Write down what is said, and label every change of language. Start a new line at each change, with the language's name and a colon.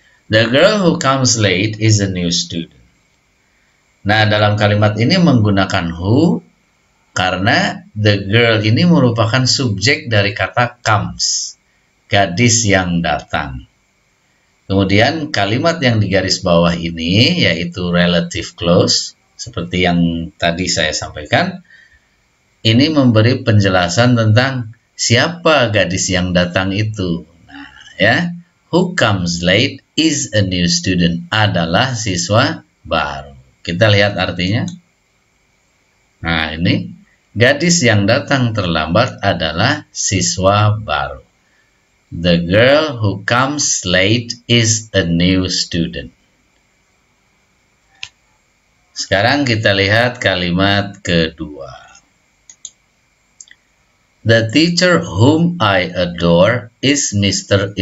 English: The girl who comes late is a new student.
Indonesian: Nah, dalam kalimat ini menggunakan who karena
English: the girl
Indonesian: ini merupakan subjek dari kata comes, gadis yang datang. Kemudian kalimat yang di garis bawah ini yaitu relative clause, seperti yang tadi saya sampaikan. Ini memberi penjelasan tentang siapa gadis yang datang itu.
English: Nah, ya, who comes late is a new student
Indonesian: adalah siswa baru. Kita lihat artinya. Nah, ini gadis yang datang terlambat adalah siswa baru.
English: The girl who comes late is a new student.
Indonesian: Sekarang kita lihat kalimat kedua.
English: The teacher whom I adore is Mr.